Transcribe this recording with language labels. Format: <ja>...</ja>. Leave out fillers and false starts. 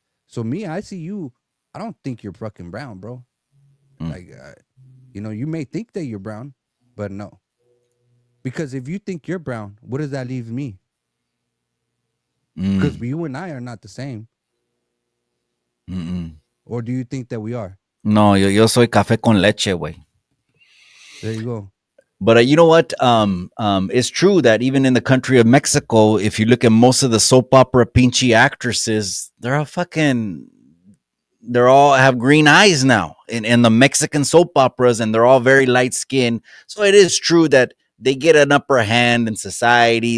<en>So me, I see you, I don't think you're fucking brown, bro. Like, you may think that you're brown, but no. Because if you think you're brown, what does that leave me? Because you and I are not the same. Or do you think that we are?</en> <es>No, yo soy café con leche, güey.</es> <en>There you go. But you know what? It's true that even in the country of Mexico, if you look at most of the soap opera pinchy actresses, they're all have green eyes now in the Mexican soap operas, and they're all very light skinned. So it is true that they get an upper hand in society.</en>